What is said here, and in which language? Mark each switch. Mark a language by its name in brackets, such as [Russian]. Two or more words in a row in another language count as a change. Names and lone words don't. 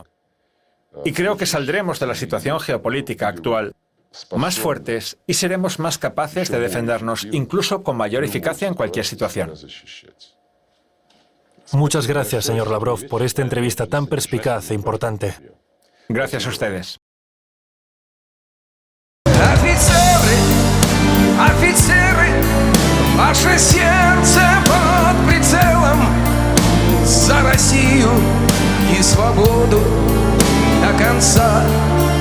[Spanish] Y creo que saldremos de la situación geopolítica actual más fuertes y seremos más capaces de defendernos, incluso con mayor eficacia en cualquier situación. Muchas gracias, señor Lavrov, por esta entrevista tan perspicaz e importante. Gracias a ustedes. [Russian] Офицеры, ваше сердце под прицелом, за Россию и свободу до конца.